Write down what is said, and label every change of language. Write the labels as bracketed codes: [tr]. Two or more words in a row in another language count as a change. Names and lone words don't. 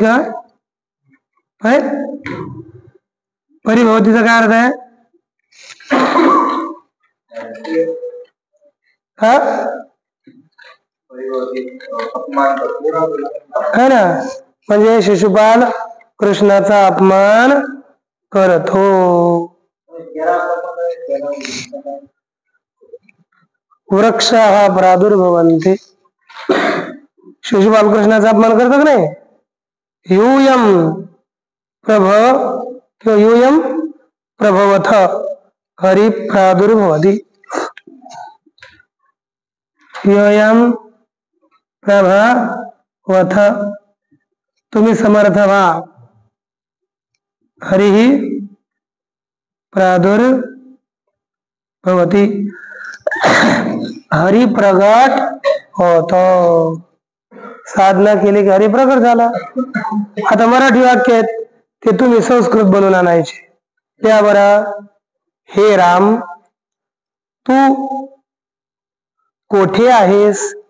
[mr] का परिभवतीचा काय अर्थ आहे? [hi] है ना? [mr] म्हणजे शिशुपाल कृष्णाचा अपमान करतो. [sa] वृक्षाः प्रादुर्भवन्ति. [mr] शिशुपाल कृष्णाचा अपमान करतो की नाही? [sa] यूयम यूयम प्रभवथ हरि प्रादुर्भवति. यूयम प्रभवथ. [mr] तुम्ही समर्थ व्हा. [sa] हरि प्रादुर्भवति. [mr] हरि प्रगट होतो. साधना केली की हरि प्रगट झाला. आता मराठी वाक्य आहेत ते तुम्ही संस्कृत बनवून आणायचे. त्या बरं. हे राम तू कोठे आहेस?